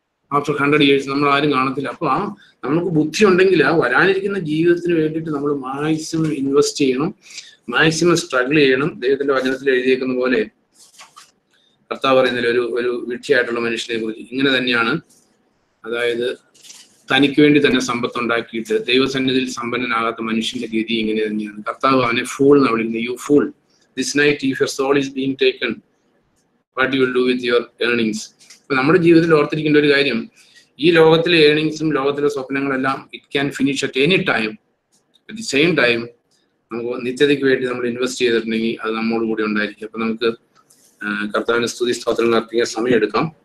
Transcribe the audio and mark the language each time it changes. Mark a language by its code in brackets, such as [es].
[en] after 100 years [ml] നമ്മൾ ആരും കാണത്തില്ല. അപ്പൊ നമുക്ക് ബുദ്ധി ഉണ്ടെങ്കിൽ ആ വരാനിരിക്കുന്ന ജീവിതത്തിന് വേണ്ടിയിട്ട് നമ്മൾ മാക്സിമം ഇൻവെസ്റ്റ് ചെയ്യണം, മാക്സിമം സ്ട്രഗിൾ ചെയ്യണം. ദൈവത്തിന്റെ വചനത്തിൽ എഴുതിയേക്കുന്ന പോലെ കർത്താവ് പറയുന്നതിൽ ഒരു വിഡ്ഢിയായിട്ടുള്ള മനുഷ്യനെ കുറിച്ച് ഇങ്ങനെ തന്നെയാണ്. അതായത് തനിക്ക് വേണ്ടി തന്നെ സമ്പത്ത് ഉണ്ടാക്കിയിട്ട് ദൈവസന്നിധിയിൽ സമ്പന്നനാകാത്ത മനുഷ്യന്റെ ഗതി ഇങ്ങനെ തന്നെയാണ്. കർത്താവ് അവനെ ഫൂൾ എന്നാണ് വിളിക്കുന്നത്. [en] You fool, this night if your soul is being taken, what you will do with your earnings? [ml] അപ്പൊ നമ്മുടെ ജീവിതത്തിൽ ഓർത്തിരിക്കേണ്ട ഒരു കാര്യം, ഈ ലോകത്തിലെ ഏർണിങ്സും ലോകത്തിലെ സ്വപ്നങ്ങളെല്ലാം [en] It can finish at any time. At the same time [ml] നമുക്ക് നിത്യതയ്ക്ക് വേണ്ടി നമ്മൾ ഇൻവെസ്റ്റ് ചെയ്തിട്ടുണ്ടെങ്കിൽ അത് നമ്മോട് കൂടി ഉണ്ടായിരിക്കും. അപ്പൊ നമുക്ക് കർത്താവിന് സ്തുതി സ്തോത്രങ്ങൾ അർപ്പിക്കാൻ സമയമെടുക്കാം.